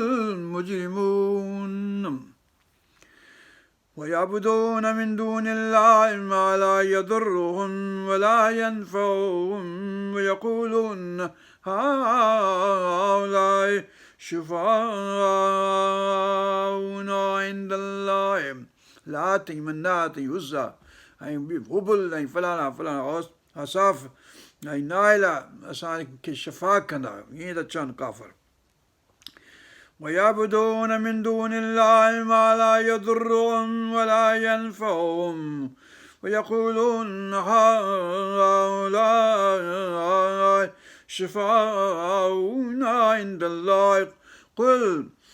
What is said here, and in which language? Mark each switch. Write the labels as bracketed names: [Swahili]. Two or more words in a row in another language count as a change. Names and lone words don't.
[Arabic] المجرمون ويعبدون من دون الله ما لا يضرهم ولا ينفعهم ويقولون هؤلاء شفعاؤنا عند الله لات منات عزى [Sindhi] ऐं हुबल ऐं फलाणा फलाणा असाफ़ ऐं नाइला असांखे शफ़ा कंदा, ईअं त चवनि काफ़र। [Arabic] ويعبدون من دون الله ما لا يضرهم ولا ينفعهم ويقولون هؤلاء شفعاؤنا عند الله قل